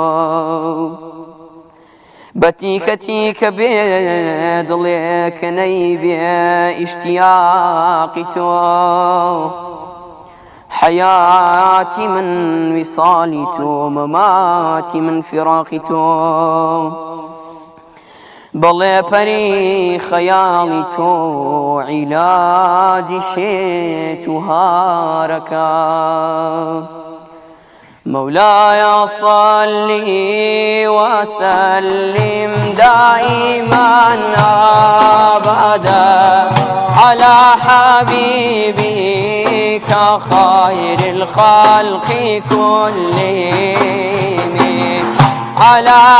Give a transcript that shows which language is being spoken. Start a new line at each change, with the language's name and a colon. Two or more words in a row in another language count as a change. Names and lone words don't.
Central Kurdish: بەتیکە تیکە بێ دڵێکەنەی بێ ئیشتیاقی تۆ
Persian: حياتي من وصالي تو مماتي من فراقي تو
Central Kurdish: بەڵێ پەری خەیاڵی تۆ عیلاجی شێت و هارەکە
Arabic: مولاي صلي وسلم دائما أبدا على حبيبك خير الخلق كلهم على